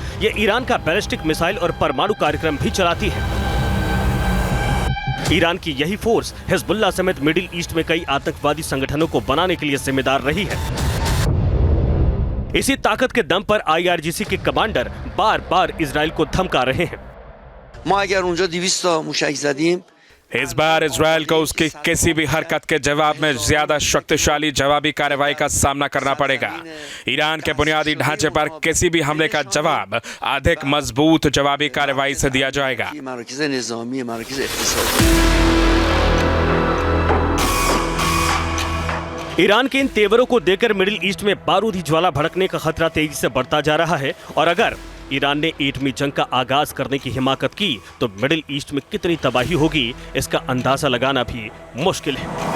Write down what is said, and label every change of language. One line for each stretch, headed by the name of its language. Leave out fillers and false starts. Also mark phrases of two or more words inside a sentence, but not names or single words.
Hindi: ये ईरान का बैलिस्टिक मिसाइल और परमाणु कार्यक्रम भी चलाती है। ईरान की यही फोर्स हिजबुल्लाह समेत मिडिल ईस्ट में कई आतंकवादी संगठनों को बनाने के लिए जिम्मेदार रही है। इसी ताकत के दम पर IRGC के कमांडर बार बार इजराइल को धमका रहे हैं।
Persian: ما اگر اونجا 200 تا موشک زدیم
Hindi: इस बार इजराइल को उसकी किसी भी हरकत के जवाब में ज्यादा शक्तिशाली जवाबी कार्रवाई का सामना करना पड़ेगा। ईरान के बुनियादी ढांचे पर किसी भी हमले का जवाब अधिक मजबूत जवाबी कार्रवाई से दिया जाएगा।
Persian: مراکز نظامی مراکز اقتصادی
Hindi: ईरान के इन तेवरों को देकर मिडिल ईस्ट में बारूदी ज्वाला भड़कने का खतरा तेजी से बढ़ता जा रहा है। और अगर ईरान ने एटमी जंग का आगाज करने की हिमाकत की तो मिडिल ईस्ट में कितनी तबाही होगी, इसका अंदाजा लगाना भी मुश्किल है।